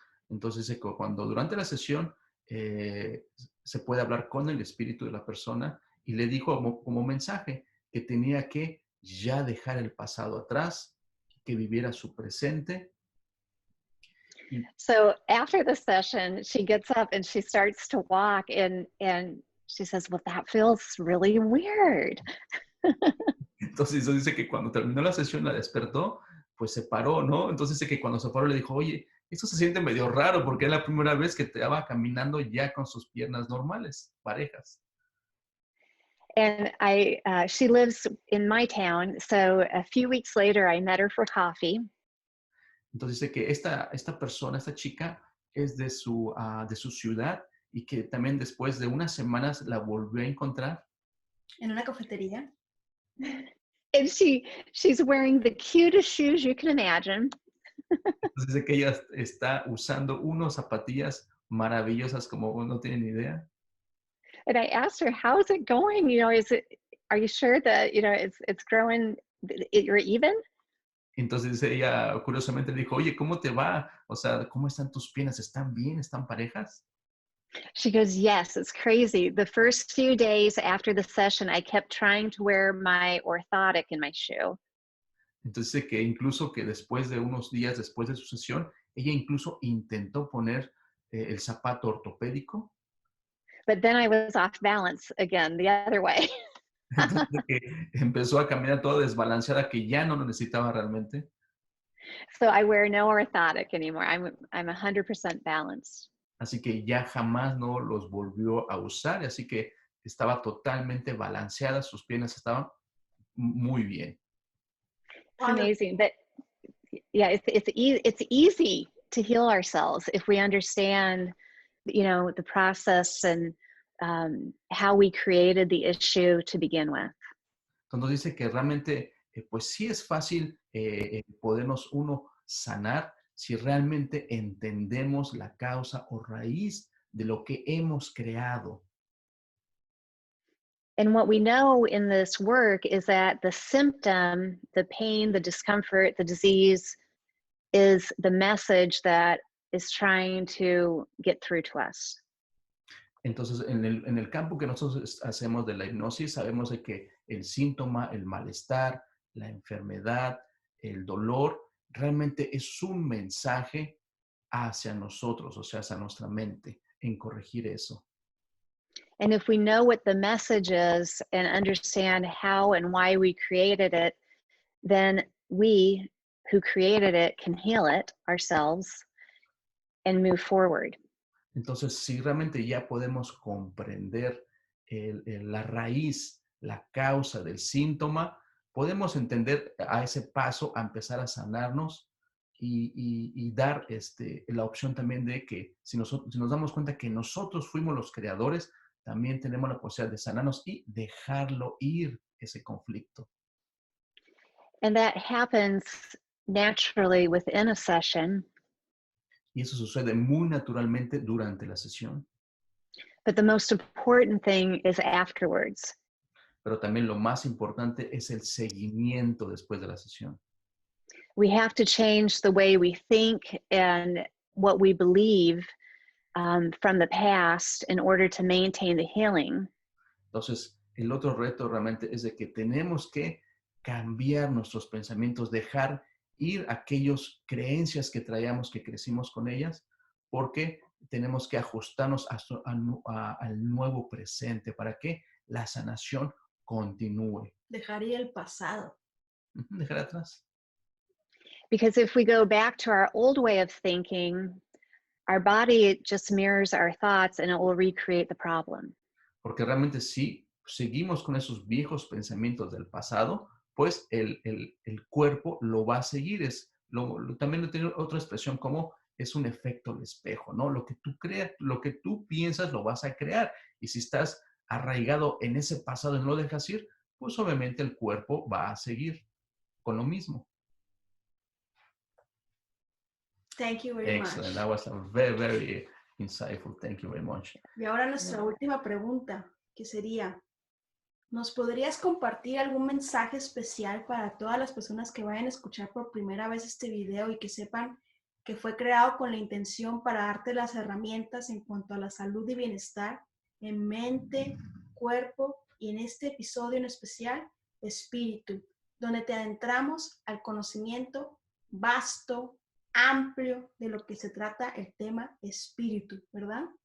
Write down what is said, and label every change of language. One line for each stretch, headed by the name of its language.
Spanish: Entonces, cuando durante la sesión se puede hablar con el espíritu de la persona y le dijo como mensaje que tenía que ya dejar el pasado atrás, que viviera su presente.
English: So after the session, she gets up and she starts to walk, and she says, well, that feels really weird.
Spanish: Entonces eso dice que cuando terminó la sesión la despertó, pues se paró, ¿no? Entonces dice que cuando se paró le dijo, oye, esto se siente medio raro porque es la primera vez que te estaba caminando ya con sus piernas normales, parejas.
English: And she lives in my town, so a few weeks later I met her for coffee.
Spanish: Entonces dice que esta persona, esta chica, es de su ciudad y que también después de unas semanas la volvió a encontrar. En una cafetería.
English: And she's wearing the cutest shoes you can imagine.
Spanish: Entonces dice que ella está usando unos zapatillas maravillosas como no tienen ni idea.
English: And I asked her, how's it going? You know, are you sure that, you know, it's growing, you're even?
Spanish: Entonces dice ella, curiosamente le dijo, oye, ¿cómo te va? O sea, ¿cómo están tus piernas? ¿Están bien? ¿Están parejas?
English: She goes, yes, it's crazy. The first few days after the session, I kept trying to wear my orthotic in my shoe.
Spanish: Entonces dice que incluso que después de unos días después de su sesión, ella incluso intentó poner el zapato ortopédico.
English: But then I was off balance again, the other way.
Spanish: Entonces que empezó a caminar toda desbalanceada, que ya no lo necesitaba realmente.
English: So I wear no orthotic anymore. I'm 100% balanced.
Spanish: Así que ya jamás no los volvió a usar, así que estaba totalmente balanceada, sus piernas estaban muy bien.
English: It's amazing, but yeah, it's easy to heal ourselves if we understand, you know, the process and how we created the issue to begin with.
Spanish: Entonces dice que realmente, pues sí es fácil podernos uno sanar si realmente entendemos la causa o raíz de lo que hemos creado.
English: And what we know in this work is that the symptom, the pain, the discomfort, the disease is the message that is trying to get through to us.
Spanish: Entonces, en el campo que nosotros hacemos de la hipnosis, sabemos de que el síntoma, el malestar, la enfermedad, el dolor, realmente es un mensaje hacia nosotros, o sea, hacia nuestra mente, en corregir eso.
English: And if we know what the message is and understand how and why we created it, then we who created it can heal it ourselves and move forward.
Spanish: Entonces, si realmente ya podemos comprender la raíz, la causa del síntoma, podemos entender a ese paso a empezar a sanarnos y dar la opción también de que si nos damos cuenta que nosotros fuimos los creadores, también tenemos la posibilidad de sanarnos y dejarlo ir ese conflicto.
English: And that happens naturally within a session.
Spanish: Y eso sucede muy naturalmente durante la sesión.
English: But the most important thing is afterwards.
Spanish: Pero también lo más importante es el seguimiento después de la sesión.
English: We have to change the way we think and what we believe from the past in order to maintain the healing.
Spanish: Entonces, el otro reto realmente es de que tenemos que cambiar nuestros pensamientos, dejar ir aquellas creencias que traíamos, que crecimos con ellas, porque tenemos que ajustarnos al nuevo presente para que la sanación continúe. Dejar ir el pasado. Dejar atrás.
English: Because if we go back to our old way of thinking, our body just mirrors our thoughts and it will recreate the problem.
Spanish: Porque realmente si seguimos con esos viejos pensamientos del pasado, pues el cuerpo lo va a seguir. También tiene otra expresión como es un efecto del espejo, ¿no? Lo que tú creas, lo que tú piensas, lo vas a crear. Y si estás arraigado en ese pasado y no lo dejas ir, pues obviamente el cuerpo va a seguir con lo mismo.
English: Thank you very Excellent. much. That was a very, very insightful. Thank you very much.
Spanish: Y ahora nuestra última pregunta, que sería, ¿nos podrías compartir algún mensaje especial para todas las personas que vayan a escuchar por primera vez este video y que sepan que fue creado con la intención para darte las herramientas en cuanto a la salud y bienestar en mente, cuerpo y en este episodio en especial, espíritu, donde te adentramos al conocimiento vasto, amplio de lo que se trata el tema espíritu, ¿verdad?